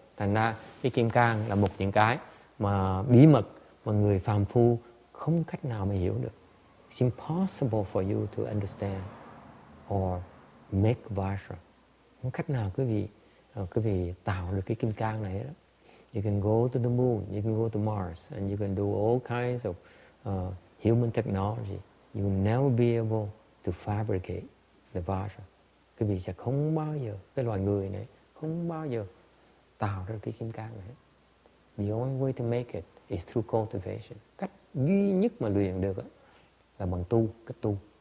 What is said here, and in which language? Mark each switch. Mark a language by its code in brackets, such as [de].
[vi] Thành ra cái kim cang là một những cái mà bí mật mà người phàm phu không cách nào mà hiểu được. [en] It's impossible for you to understand or make Vajra. [vi] Không cách nào quý vị tạo được cái kim cang này đó. [en] You can go to the moon, you can go to Mars, and you can do all kinds of human technology. You will never be able to fabricate the Vajra. [vi] Quý vị sẽ không bao giờ, cái loài người này không bao giờ tạo ra cái kim cang này. [en] The only way to make it is through cultivation. [vi] Cách duy nhất mà luyện được là bằng tu, cách tu.